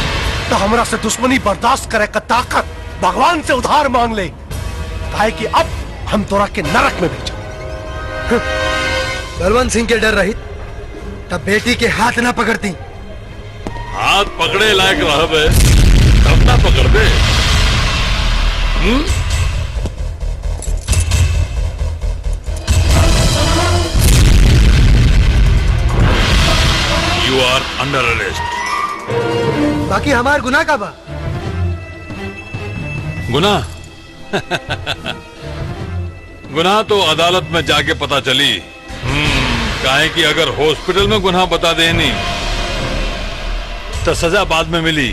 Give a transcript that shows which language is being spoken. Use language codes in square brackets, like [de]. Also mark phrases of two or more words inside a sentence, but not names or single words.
[bho] तो हमरा से दुश्मनी बर्दाश्त करे का ताकत भगवान से उधार मांग ले, काहे कि अब हम तोरा के नरक में भेजा। बलवंत सिंह के डर रही तब बेटी के हाथ ना पकड़ती। हाथ पकड़े लायक रहबे तब ना पकड़ दे। [en] You are under arrest. [bho] बाकी हमार गुनाह का बा? गुनाह गुनाह तो अदालत में जाके पता चली। काहे कि अगर हॉस्पिटल में गुनाह बता देनी तो सजा बाद में मिली।